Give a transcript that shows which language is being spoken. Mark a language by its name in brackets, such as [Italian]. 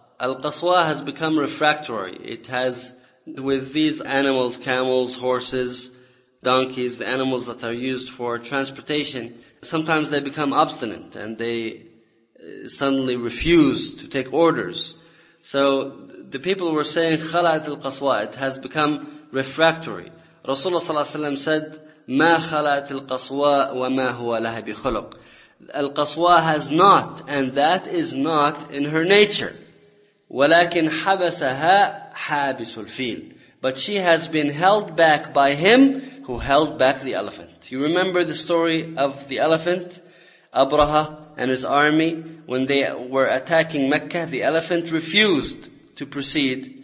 [English] Al-Qaswa has become refractory. It has, with these animals, camels, horses, donkeys, the animals that are used for transportation, sometimes they become obstinate and they suddenly refuse to take orders. So the people were saying, [Arabic] خَلَأَتْ الْقَصْوَى. [English] It has become refractory. Rasulullah sallallahu alayhi wa sallam said, [Arabic] مَا خَلَأَتْ الْقَصْوَى وَمَا هُوَ لَهَ بِخُلُقٍ. [English] Al-Qaswa has not, and that is not in her nature. [Arabic] وَلَكِنْ حَبَسَهَا حَابِسُ الْفِيلِ. [English] But she has been held back by him who held back the elephant. You remember the story of the elephant, Abraha and his army, when they were attacking Mecca, the elephant refused to proceed.